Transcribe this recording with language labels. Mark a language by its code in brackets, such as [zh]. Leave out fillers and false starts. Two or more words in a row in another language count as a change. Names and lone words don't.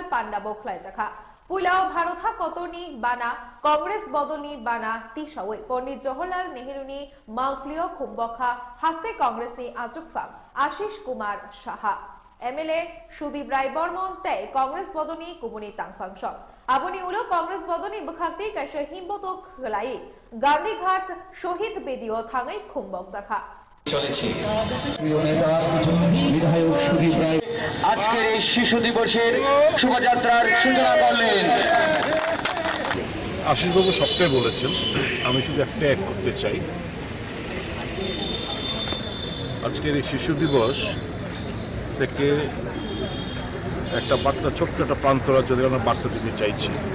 [trp] पांडा बोखलाय जाखा पुलाव भारता कतनी बाना कांग्रेस बदनी बाना तिसावे पंडित जवाहरलाल नेहरूनी मांगफ्लियो खुम्बखा हास्ते कांग्रेसनी आचुकफाम आशीष कुमार साहा एमएलए सुदीप राय बर्मन तय कांग्रेस बदनी कुमुनी तांगफांस आबनी उलो कांग्रेस बदनी बखाक्ति कैसे हिम्बतो खलाई गांधीघाट शहीद बेदियो थांगाई खुम्बक जाखा [bn] চলেছে। প্রিয় নেতা বিধায়ক সুদীপ রায় আজকের এই শিশু দিবসের শোভাযাত্রার সূচনা করলেন। আশিসবাবু সবটাই বলেছেন, আমি শুধু একটা অ্যাড করতে চাই। আজকের এই শিশু দিবস থেকে একটা বার্তা, ছোট্ট একটা প্রান্তরা যদি আমরা বার্তা দিতে চাইছি।